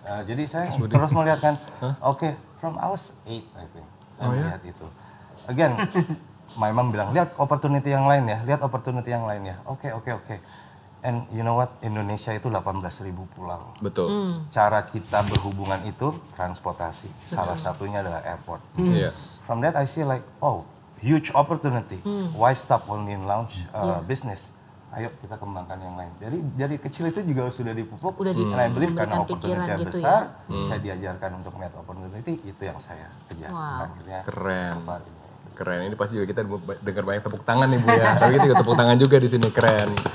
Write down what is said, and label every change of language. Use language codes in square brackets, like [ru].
[id] Jadi saya terus melihat kan, [en] from I was 8 I think, [id] saya melihat itu. [en] Again, my mom [id] bilang, lihat opportunity yang lain ya, Oke. [en] And you know what, [id] Indonesia itu 18.000 pulau. Betul. Cara kita berhubungan itu transportasi, salah satunya adalah airport. [en] From that I see like, huge opportunity. Why stop only in lounge business? [id] Ayo kita kembangkan yang lain. Dari kecil itu juga sudah dipupuk. [en] And I believe [id] karena opportunity yang gitu besar, saya diajarkan untuk melihat opportunity, itu yang saya kejar. Akhirnya, Keren. Ini pasti juga kita dengar banyak tepuk tangan nih Bu ya. Tapi kita juga tepuk tangan juga di sini, keren.